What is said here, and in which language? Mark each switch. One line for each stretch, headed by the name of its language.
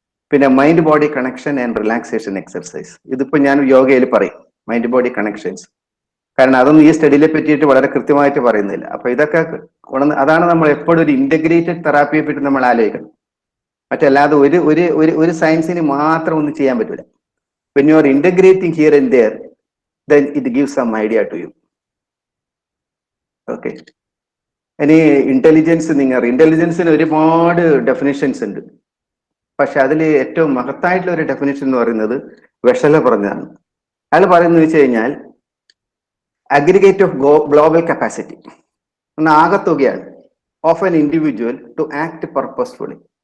Malayalam: പിന്നെ mind body connection and relaxation exercise. ഇതിപ്പോ ഞാൻ യോഗയിൽ പറയും മൈൻഡ് ബോഡി കണക്ഷൻസ്, കാരണം അതൊന്നും ഈ സ്റ്റഡിയിലെ പറ്റിയിട്ട് വളരെ കൃത്യമായിട്ട് പറയുന്നില്ല. അപ്പൊ ഇതൊക്കെ അതാണ് നമ്മൾ എപ്പോഴും ഒരു ഇന്റഗ്രേറ്റഡ് തെറാപ്പിയെ പറ്റി നമ്മൾ ആലോചിക്കണം. മറ്റല്ലാതെ ഒരു സയൻസിന് മാത്രം ഒന്നും ചെയ്യാൻ പറ്റില്ല.
English: when you are integrating here and there, then it gives some idea to you. Okay.
Malayalam: ഇനി ഇന്റലിജൻസ്, ഇന്റലിജൻസിന് ഒരുപാട് ഡെഫിനിഷൻസ് ഉണ്ട്. പക്ഷെ അതിൽ ഏറ്റവും മഹത്തായിട്ടുള്ള ഒരു ഡെഫിനിഷൻ എന്ന് പറയുന്നത് വെഷല പറഞ്ഞാണ്. അയാൾ പറയുന്നത് വെച്ച് കഴിഞ്ഞാൽ
English: aggregate of global capacity
Malayalam: എന്ന ആകത്തുകയാണ്
English: Of an individual to act purposefully.